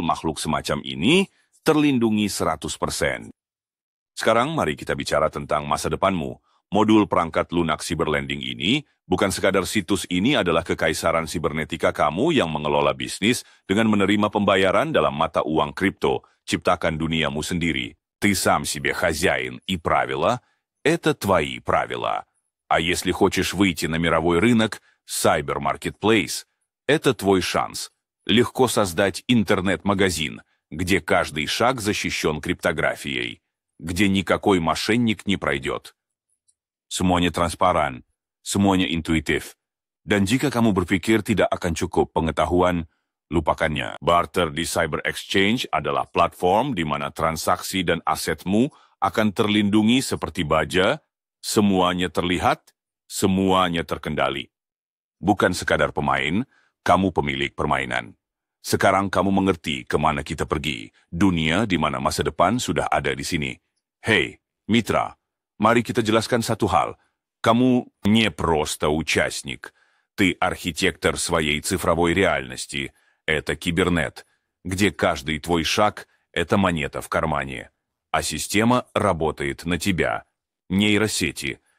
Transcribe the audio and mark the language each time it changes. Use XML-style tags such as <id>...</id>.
<id>Makhluk semacam ini terlindungi 100%. Sekarang mari kita bicara tentang masa depanmu. Modul perangkat lunak Cyberlending ini, bukan sekadar situs ini adalah kekaisaran sibernetika kamu yang mengelola bisnis dengan menerima pembayaran dalam mata uang kripto, ciptakan duniamu sendiri.</id> <ru>Ты сам себе хозяин и правила – это твои правила. А если хочешь выйти на мировой рынок, Cyber Marketplace – это твой шанс. Легко создать интернет-магазин, где каждый шаг защищен криптографией, где никакой мошенник не пройдет.</ru> <id>Semuanya transparan, semuanya intuitif. Dan jika kamu berpikir tidak akan cukup pengetahuan, lupakannya. Barter di Cyber Exchange adalah platform di mana transaksi dan asetmu akan terlindungi seperti baja, semuanya terlihat, semuanya terkendali. Bukan sekadar pemain, kamu pemilik permainan. Sekarang kamu mengerti kemana kita pergi, dunia di mana masa depan sudah ada di sini. Hei, mitra, mari kita jelaskan satu hal. Kamu</id> <ru>не просто участник. Ты архитектор своей цифровой реальности. Это кибернет, где каждый твой шаг – это монета в кармане. А система работает на тебя. Нейросети.</ru>